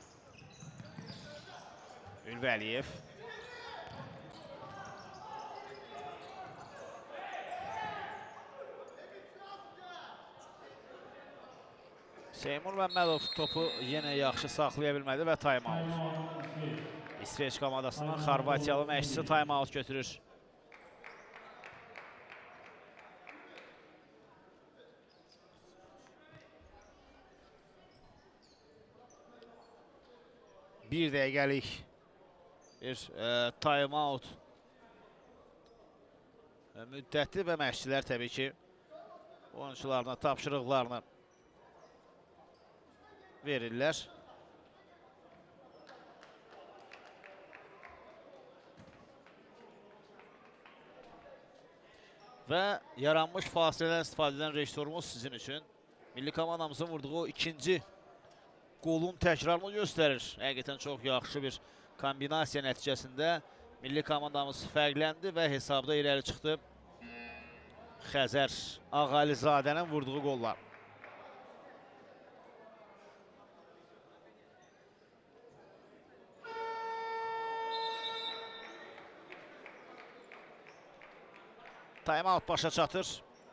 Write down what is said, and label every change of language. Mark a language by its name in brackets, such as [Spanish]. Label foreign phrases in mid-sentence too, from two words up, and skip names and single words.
[Azerbaijani] Ülvəliyev. Seymur Məmmədov topu yenə yaxşı saxlaya bilmədi və time-out. İsveç komandasından Xorvatiyalı məşqçisi time-out götürür. Bir dəqiqəlik bir time-out müddəti və məşqçilər təbii ki oyuncularına tapşırıqlarını verirlər. Və yaranmış fasilədən istifadə edən rejissorumuz sizin üçün milli komandamızın vurduğu ikinci qolun təkrarını göstərir. Həqiqətən çox yaxşı bir kombinasiya nəticəsində milli komandamız fərqləndi və hesabda irəli çıxdı. Xəzər Ağalizadənin vurduğu qollar. Time-out başa çatır.